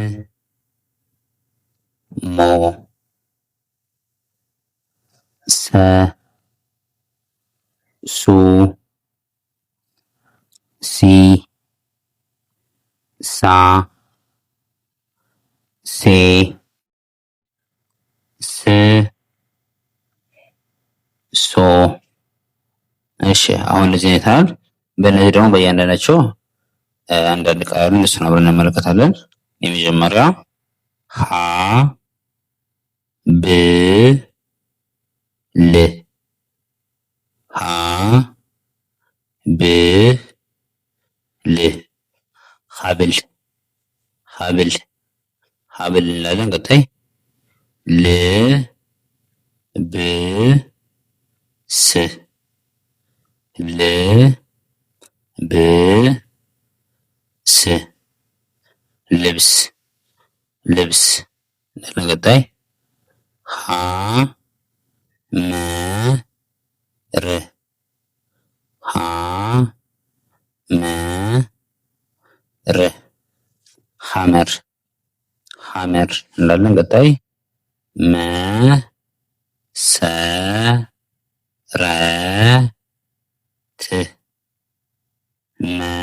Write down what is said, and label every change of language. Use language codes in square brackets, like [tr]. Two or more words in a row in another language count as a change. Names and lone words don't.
[am] ሞ ሰ ሱ ሲ ሳ ሴ ስ ሶ። እሺ አሁን እንደዚህ አይነት በእነዚህ ደግሞ በእያንዳንዳቸው አንዳንድ ቃል እሱን አብረን እንመለከታለን። የመጀመሪያ ሀ ብ ል ሀ ብ ል ሀብል ሀብል ሀብል እንላለን። ቀጣይ ል ብ ስ ል ብ ስ ልብስ ልብስ እንላለን። ቀጣይ ሀ መ ር ሀ መ ር ሐመር ሐመር እንላለን። ቀጣይ መ ሰ ረ ት መ